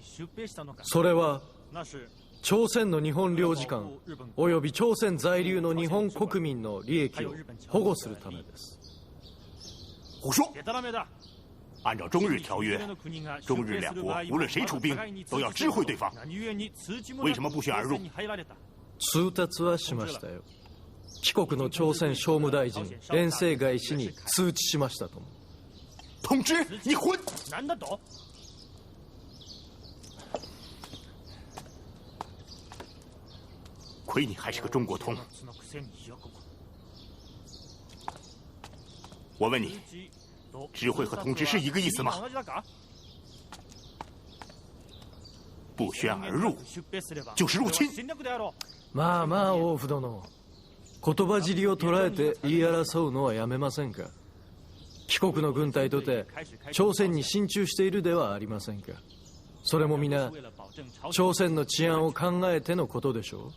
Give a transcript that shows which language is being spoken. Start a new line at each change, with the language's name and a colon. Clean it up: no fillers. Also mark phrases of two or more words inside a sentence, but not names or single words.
Japanese: それは朝鮮の日本領事館および朝鮮在留の日本国民の利益を保護するためです。
Chinese: 胡说！按照中日条约，中日两国无论谁出兵，都要知会对方。为什么不选而入？
Japanese: 通達はしましたよ。帰国の朝鮮商務大臣遠征外使に通知しましたとも。
Chinese: 通知你混！亏你还是个中国通。我问你，知会和通知是一个意思吗？不宣而入就是入侵。
Japanese: まあ王府殿。言葉尻を捉えて言い争うのはやめませんか。帰国の軍隊とて朝鮮に進駐しているではありませんか。それも皆朝鮮の治安を考えてのことでしょ